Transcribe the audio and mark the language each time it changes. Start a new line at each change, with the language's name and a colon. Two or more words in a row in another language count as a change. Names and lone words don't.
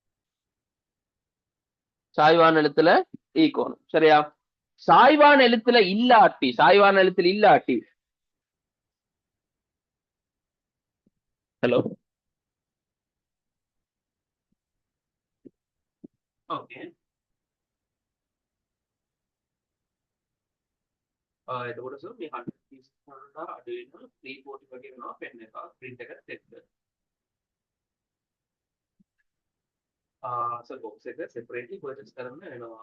Tamil: சாய்வான எழுத்துல ஈக்கோணும். சரியா? சாய்வான எழுத்துல இல்லாட்டி ஹலோ, ஓகே.
Sinhala: එතකොට සර් මේ 130 වලට අඩු වෙනවා 340 වගේ වෙනවා පෙන් එක print එක set එක. සර් box එක
English: separately purchase
Sinhala: කරන්න වෙනවා.